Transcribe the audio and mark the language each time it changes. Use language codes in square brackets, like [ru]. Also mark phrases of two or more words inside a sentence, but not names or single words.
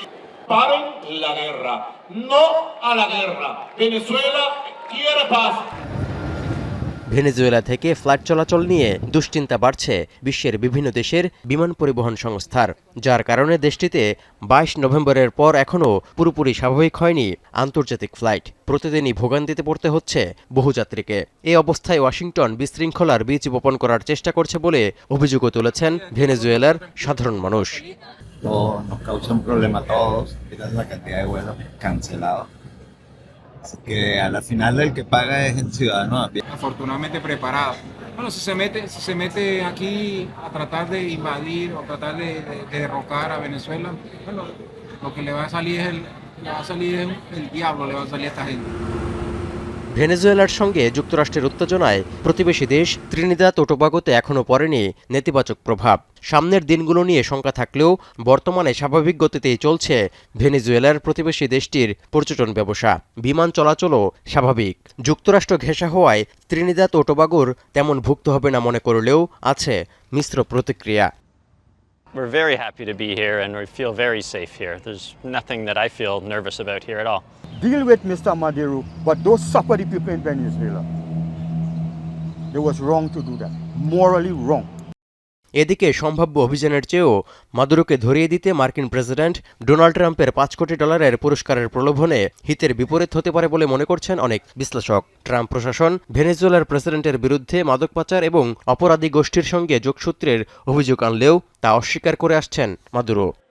[bn] ভেনেজুয়েলা থেকে ফ্লাইট চলাচল নিয়ে দুশ্চিন্তা বাড়ছে বিশ্বের বিভিন্ন দেশের বিমান পরিবহন সংস্থার, যার কারণে দেশটিতে 22 নভেম্বরের পর এখনও পুরোপুরি স্বাভাবিক হয়নি আন্তর্জাতিক ফ্লাইট। প্রতিদিনই ভোগান্তিতে পড়তে হচ্ছে বহু যাত্রীকে। এই অবস্থায় ওয়াশিংটন বিশৃঙ্খলার বীজ বপন করার চেষ্টা করছে বলে অভিযোগও তুলেছেন ভেনেজুয়েলার সাধারণ মানুষ। [es] Nos causa un problema a todos, mira la cantidad de vuelos cancelados. Así que a la final el que paga es el ciudadano a pie. Afortunadamente preparado. Bueno, si se mete aquí a tratar de invadir o tratar de derrocar a Venezuela, bueno, lo que le va a salir es el diablo, le va a salir a esta gente. [bn] ভেনেজুয়েলার সঙ্গে যুক্তরাষ্ট্রের উত্তেজনায় প্রতিবেশী দেশ ত্রিনিদাদ ও টোবাগোতে এখনও পড়েনি নেতিবাচক প্রভাব। সামনের দিনগুলো নিয়ে শঙ্কা থাকলেও বর্তমানে স্বাভাবিক গতিতেই চলছে ভেনেজুয়েলার প্রতিবেশী দেশটির পর্যটন ব্যবসা। বিমান চলাচলও স্বাভাবিক। যুক্তরাষ্ট্র ঘেঁষা হওয়ায় ত্রিনিদাদ ও টোবাগোর তেমন ভুগতে হবে না মনে করলেও আছে মিশ্র প্রতিক্রিয়া। [en] We're very happy to be here and we feel very safe here. There's nothing that I feel nervous about here at all. Deal with Mr. Maduro, but don't suffer the people in Venezuela. It was wrong to do that. Morally wrong. [bn] এদিকে সম্ভাব্য অভিযানের চেয়েও মাদুরোকে ধরিয়ে দিতে মার্কিন প্রেসিডেন্ট ডোনাল্ড ট্রাম্পের $5 কোটি পুরস্কারের প্রলোভনে হিতের বিপরীত হতে পারে বলে মনে করছেন অনেক বিশ্লেষক। ট্রাম্প প্রশাসন ভেনেজুয়েলার প্রেসিডেন্টের বিরুদ্ধে মাদক পাচার এবং অপরাধী গোষ্ঠীর সঙ্গে যোগসূত্রের অভিযোগ আনলেও তা অস্বীকার করে আসছেন মাদুরো।